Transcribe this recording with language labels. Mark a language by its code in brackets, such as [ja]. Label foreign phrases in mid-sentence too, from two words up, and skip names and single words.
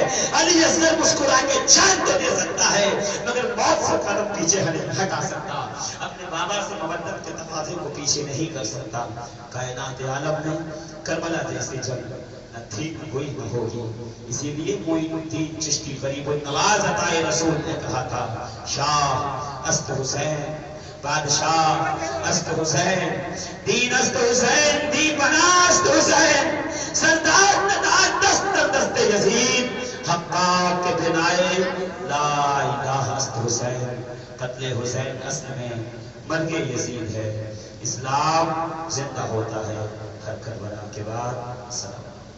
[ur] علی اصغر مسکرا کے جان تو دے سکتا ہے مگر موت سے قدم پیچھے ہٹا سکتا، اپنے بابا سے مودت کے تقاضے کو پیچھے نہیں کر سکتا۔ کائنات عالم میں کربلا جیسی جنگ نہ تھی نہ کوئی نہ ہوگی، اسی لیے معین الدین چشتی غریب النواز عطائے رسول نے کہا تھا [fa] شاہ است حسین، بادشاہ است حسین، دین است حسین، دی پناہ است حسین، سردار نداد دست در دست یزید، حقاق کے بنائے لا الہ است حسین۔ [ur] قتل حسین اصل میں مرگ یزید ہے، اسلام زندہ ہوتا ہے ہر کربلا کے بعد۔ سلام۔